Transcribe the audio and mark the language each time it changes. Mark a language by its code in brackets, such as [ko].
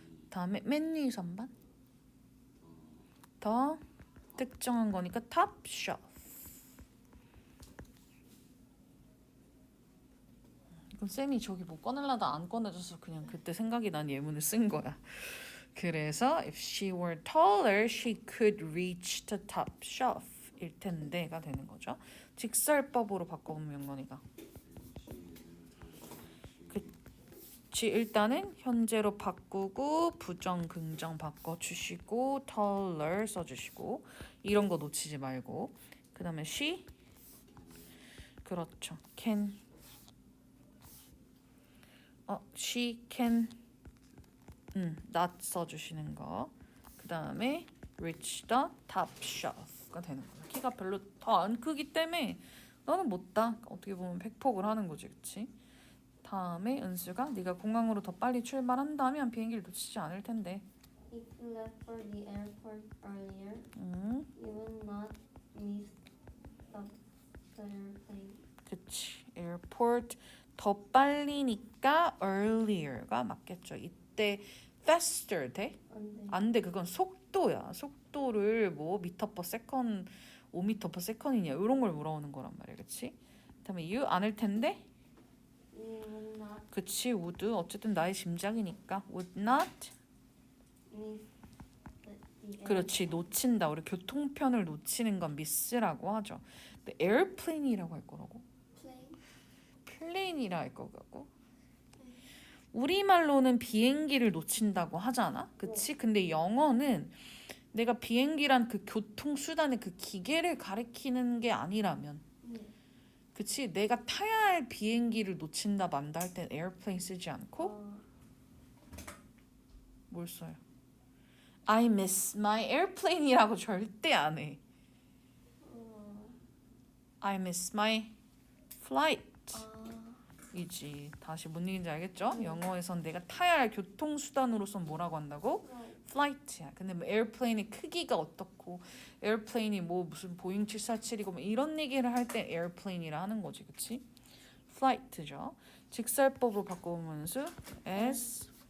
[ko] 다음에 맨 위 선반. 더 특정한 거니까 [en] top shelf. [ko] 그럼 쌤이 저기 뭐 꺼내려다 안 꺼내줘서 그냥 그때 생각이 난 예문을 쓴 거야. [en] 그래서 if she were taller, she could reach the top shelf [ko] 일 텐데가 되는 거죠. 직설법으로 바꿔보면 영건이가. 그치, 일단은 현재로 바꾸고 부정, 긍정 바꿔주시고 taller 써주시고 이런 거 놓치지 말고 그 다음에 she 그렇죠. [en] can she can not [ko] 써주시는 거. 그 다음에 [en] reach the top shelf [ko] 가 되는 거야. 키가 별로 더 안 크기 때문에 너는 못 다. 어떻게 보면 팩폭을 하는 거지, 그렇지? 다음에 은수가 네가 공항으로 더 빨리 출발한다면 비행기를 놓치지 않을 텐데. [en] if you left for the airport earlier, you will not miss the airplane. [ko] 그치. airport 더 빨리니까 earlier가 맞겠죠. 이때 faster 돼? 안 돼. 안 돼. 그건 속도야. 속도를 뭐 미터 퍼 세컨, 5미터 퍼 세컨이냐 이런 걸 물어보는 거란 말이야. 그치? 그다음에 you 않을 텐데 [en] You will not [ko] 그치. would 어쨌든 나의 짐작이니까 [en] would not miss the [ko] 그렇지. 놓친다. 우리 교통편을 놓치는 건 miss라고 하죠. 근데 airplane이라고 할 거라고? [en] airplane. [ko] 플레인이라 할 거고. 우리말로는 비행기를 놓친다고 하잖아. 그치? 근데 영어는 내가 비행기란 그 교통수단의 그 기계를 가리키는 게 아니라면 네. 그치? 내가 타야 할 비행기를 놓친다 만다 할 땐 airplane 쓰지 않고 뭘 써요? [en] I miss my airplane [ko] 이라고 절대 안 해. [en] I miss my flight [ko] 이지. 다시 뭔 얘기인지 알겠죠? 영어에선 내가 타야 할 교통수단으로선 뭐라고 한다고? flight야. 근데 뭐 airplane의 크기가 어떻고 airplane이 뭐 무슨 보잉 747이고 뭐 이런 얘기를 할 때 airplane이라 하는 거지. 그치? flight죠. 직설법으로 바꿔보면서 as